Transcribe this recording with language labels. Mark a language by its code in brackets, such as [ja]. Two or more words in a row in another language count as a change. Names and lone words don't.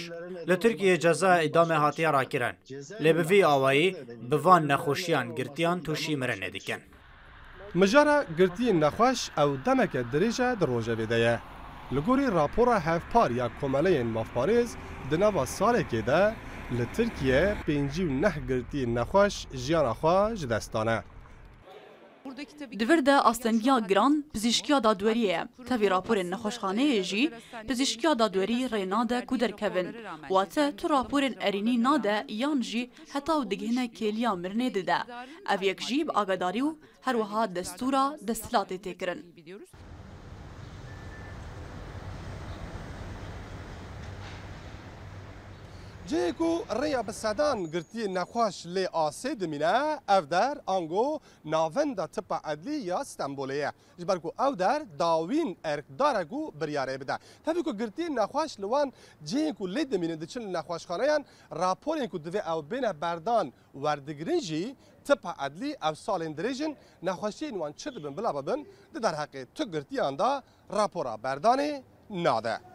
[ku] لترکیه جزا ادامه هاتی را کرن. لبوی آوایی بوان نخوشیان گرتیان توشی مرن دیکن. مجارا گرتی نخوش او دمک دریجه در روژه ویده. لگوری راپورا هفپار یا کماله مافپاریز دنوا ساله که ده لترکیه 59 گرتی نخوش جیان خواه جدستانه. Divir de astengiya giran pizîşkiya dadweriye. Tevî raporên nexweşxaneyê jî pizîşkiya dadwerî rê nade ku derkevin. Wate tu raporên erînî nade yan jî heta û digihine kêliya mirinê dide. Ev yek jî bi agadarî û her wiha destûra desthilatê tê kirin. جیکو ریا بسدان گرتی نخواش لی آسه دمینه او در آنگو ناوند تپا عدلی یا استنبولیه جبرکو او در داوین ارکدارگو بریاره بده تبی کو گرتی نخواش لوان جیکو لی دمینه دچن نخواش خانیان راپورین کو دوی او بین بردان وردگرنجی تپا عدلی او سالین دریجن نخواشین وان چه دبن بلا ببن در حق تو گرتی آندا راپورا بردانی ناده